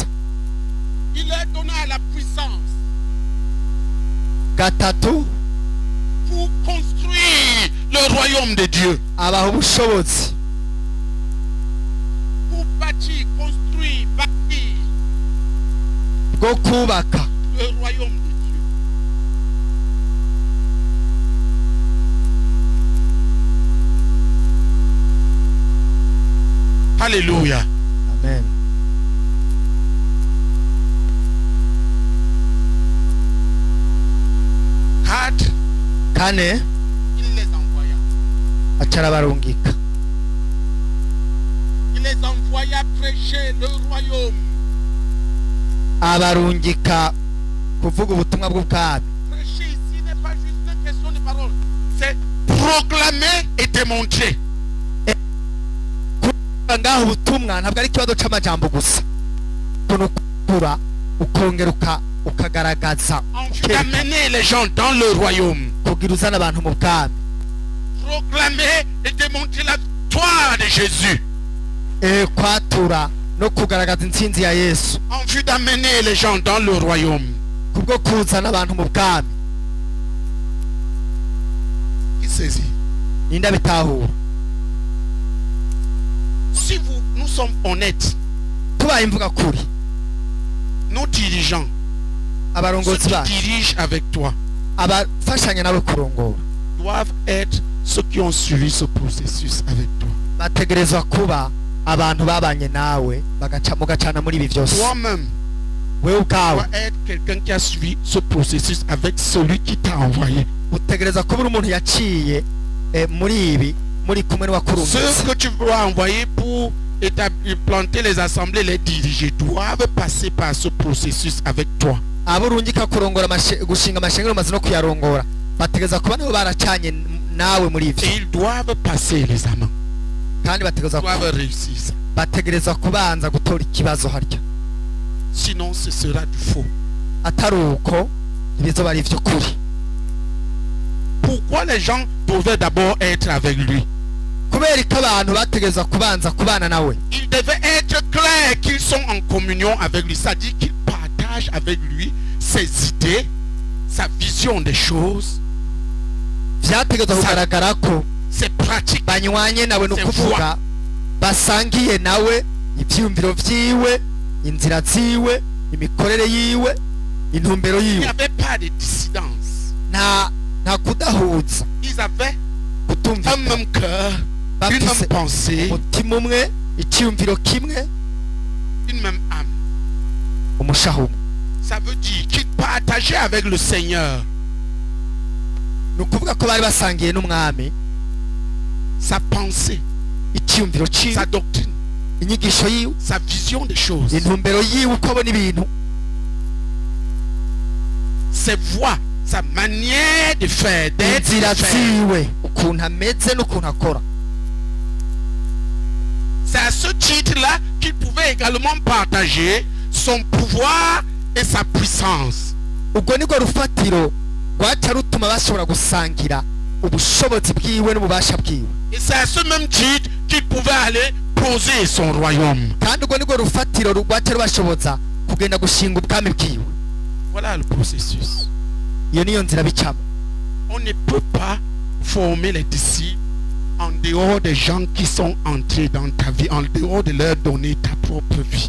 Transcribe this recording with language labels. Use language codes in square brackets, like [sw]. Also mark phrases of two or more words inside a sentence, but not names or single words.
[fr] Il leur donna la puissance [rn] gatatu [fr] pour construire le royaume de Dieu. [rn] abaha ubushobozi [fr] Pour bâtir, construire, bâtir [rn] bwo kubaka [fr] le royaume de Dieu. Alléluia. amen Quatre, [rn] kane [fr] il les envoya. [rn] acarabarungika [fr] Il les envoya prêcher le royaume. [rn] abarungika kuvuga ubutumwa bw'ubwami [fr] Prêcher ici n'est pas juste une question de parole. C'est proclamer et démontrer. [rn] kuvuga ngaho ubutumwa ntabwo ari ikibazo c'amajambo gusa ni ukura ukongera ukagaragaza [fr] en vue d'amener les gens dans le royaume. [rn] kugira uzana abantu mu bwami, [fr] Proclamer et démontrer la victoire de Jésus. [rn] kwatura no kugaragaza intsinzi ya Yesu, [fr] En vue d'amener les gens dans le royaume. [rn] kubwo kuzana abantu mu bwami. [fr] Qui saisit? [rn] Ninda bitahura. [fr] Si nous sommes honnêtes, [rn] Tubaye imvuga kuri, [fr] nos dirigeants, ceux [rn] abarongozi [fr] qui [rn] bacu, [fr] dirigent avec toi, [rn] abafashanya nawe kurongora, [fr] doivent être ceux qui ont suivi ce processus avec toi. [rn] bategerezwa kuba abantu babanye nawe mugacana muri ibi byose. [fr] Toi-même, [rn] Wewe ubwawe [fr] dois être quelqu'un qui a suivi ce processus avec celui qui t'a envoyé. [rn] utegereza kuba uri umuntu yaciye muri ibi muri kumwe [fr] Ceux [rn] n'uwakurungitse. [fr] que tu vas envoyer pour planter les assemblées, les diriger, doivent passer par ce processus avec toi. [rn] abo urungika kurongora gushinga amashengero maze no kuyarongora bategereza kuba nabo baracanye nawe muri ibyo, [fr] Et ils doivent passer les amants. [rn] kandi [fr] Ils doivent réussir ça. [rn] bategereza kubanza gutora ikibazo harya, [fr] Sinon, ce sera du faux. [rn] atari uko ibizoba ari ivy'ukuri. [fr] Pourquoi les gens devaient d'abord être avec lui? [rn] Kubera ko abantu bategereza kubanza kubana nawe, [fr] Il devait être clair qu'ils sont en communion avec lui. Ça dit qu'ils partagent avec lui ses idées, sa vision des choses, [rn] vyategereza kugaragara ko [fr] ses pratiques. [rn] banywanye nawe, ni ukuvuga basangiye nawe ivyiyumviro vyiwe, inzira ziwe, imikorere yiwe, intumbero [fr] Il n'y [rn] yiwe. [fr] avait pas de dissidence. [rn] nta kudahuza, [fr] Ils avaient un [rn] kutumvikana, [fr] même cœur, une [rn] bafise [fr] même pensée, [rn] umutima umwe, icyiyumviro kimwe, [fr] une même âme. [rn] umushaho umwe. [fr] Ça veut dire qu'ils partageaient avec le Seigneur [rn] Ni ukuvuga ko bari basangiye n'umwami [fr] sa pensée, [rn] icyiyumviro ciwe, [fr] sa doctrine, [rn] inyigisho yiwe, [fr] sa vision des choses, [rn] intumbero yiwe, uko abona ibintu, [fr] ses voies, sa manière de faire, d'être, [rn] inzira [fr] de faire. [rn] ziwe, ukuntu ameze n'ukuntu akora. [fr] C'est à ce titre-là qu'il pouvait également partager son pouvoir et sa puissance. [rn] ubwo nibwo rufatiro rwaca rutuma bashobora gusangira ubushobozi bwiwe n'ububasha bwiwe, [fr] Et c'est à ce même titre qu'il pouvait aller poser son royaume. [rn] kandi ubwo nibwo rufatiro rwaca rubashoboza kugenda gushinga ubwami bwiwe. [fr] Voilà le processus. [rn] Iyo niyo nzira bicamo. [fr] On ne peut pas former les disciples en dehors des gens qui sont entrés dans ta vie, en dehors de leur donner ta propre vie.